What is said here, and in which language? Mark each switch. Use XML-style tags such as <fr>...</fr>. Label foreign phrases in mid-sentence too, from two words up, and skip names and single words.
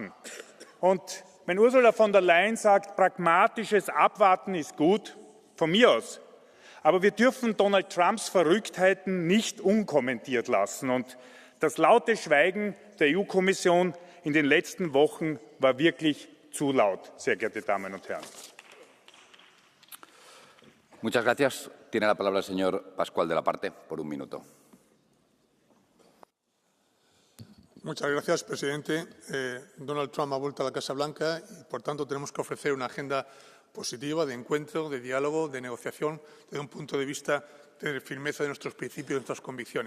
<de>Und wenn Ursula von der Leyen sagt, pragmatisches Abwarten ist gut, von mir aus. Aber wir dürfen Donald Trumps Verrücktheiten nicht unkommentiert lassen. Und das laute Schweigen der EU-Kommission in den letzten Wochen war wirklich zu laut, sehr geehrte Damen und Herren.</de> <es>Muchas gracias. Tiene la palabra el señor Pascual de la Parte por un minuto. Muchas gracias, presidente. Donald Trump ha vuelto a la Casa Blanca y, por tanto, tenemos que ofrecer una agenda positiva de encuentro, de diálogo, de negociación, desde un punto de vista de firmeza de nuestros principios y nuestras convicciones.</es>